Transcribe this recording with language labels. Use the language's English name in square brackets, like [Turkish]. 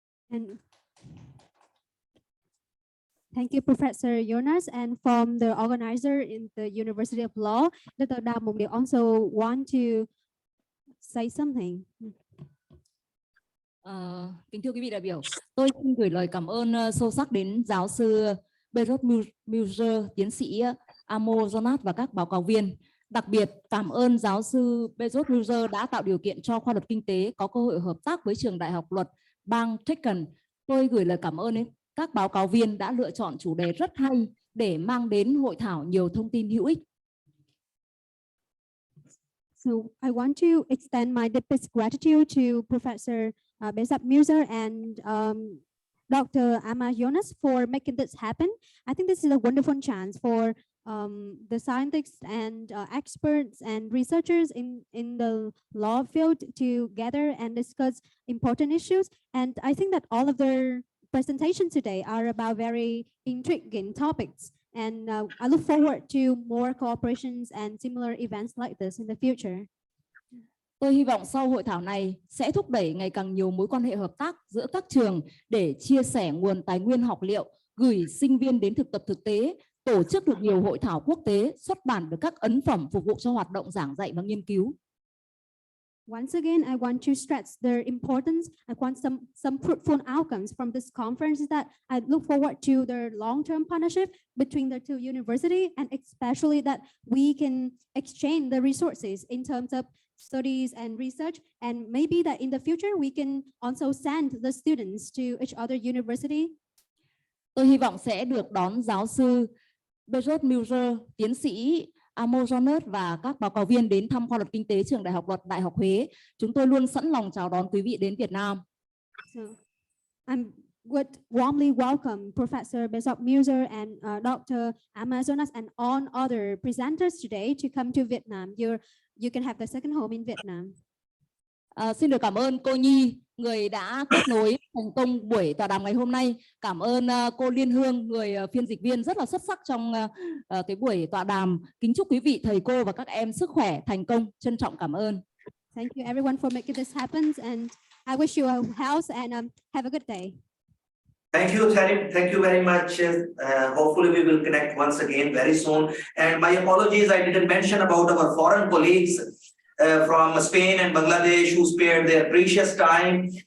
[English] And thank you, Professor Jonas. And from the organizer in the University of Law, Dr. Đào Mộng Điệp also want to say something. [Vietnamese] Kính thưa quý vị đại biểu, tôi xin gửi lời cảm ơn sâu sắc đến giáo sư Berot Muser, tiến sĩ Amo Jonas và các báo cáo viên. Đặc biệt cảm ơn giáo sư Berot Muser đã tạo điều kiện cho khoa luật kinh tế có cơ hội hợp tác với trường đại học luật bang Tashkent. Tôi gửi lời cảm ơn đến các báo cáo viên đã lựa chọn chủ đề rất hay để mang đến hội thảo nhiều thông tin hữu ích. [English] So I want to extend my deepest gratitude to Professor Behzad Muser and Dr. Ama Jonas for making this happen. I think this is a wonderful chance for the scientists and experts and researchers in the law field to gather and discuss important issues. And I think that all of their presentation today are about very intriguing topics. And I look forward to more cooperations and similar events like this in the future. [Vietnamese] Tôi hy vọng sau hội thảo này sẽ thúc đẩy ngày càng nhiều mối quan hệ hợp tác giữa các trường để chia sẻ nguồn tài nguyên học liệu, gửi sinh viên đến thực tập thực tế, tổ chức được nhiều hội thảo quốc tế, xuất bản được các ấn phẩm phục vụ cho hoạt động giảng dạy và nghiên cứu. [English] Once again, I want to stress their importance. I want some fruitful outcomes from this conference that I look forward to their long-term partnership between the two universities, and especially that we can exchange the resources in terms of studies and research, and maybe that in the future we can also send the students to each other university. [Vietnamese] Tôi hy vọng sẽ được đón giáo sư Berger Müller, tiến sĩ Amojonet và các báo cáo viên đến thăm khoa luật kinh tế trường Đại học Luật Đại học Huế. Chúng tôi luôn sẵn lòng chào đón quý vị đến Việt Nam. [English] So, I would warmly welcome Professor Berger Müller and Dr. Amazonas and all other presenters today to come to Vietnam. You can have the second home in Vietnam. [Vietnamese] Xin được cảm ơn cô Nhi, người đã kết nối thành công buổi tọa đàm ngày hôm nay. Cảm ơn cô Liên Hương, người phiên dịch viên rất là xuất sắc trong cái buổi tọa đàm. Kính chúc quý vị, thầy cô và các em sức khỏe, thành công. Trân trọng cảm ơn. [English] Thank you everyone for making this happen, and I wish you health and have a good day. Thank you, Tharim. Thank you very much. Hopefully we will connect once again very soon. And my apologies, I didn't mention about our foreign colleagues from Spain and Bangladesh who spared their precious time.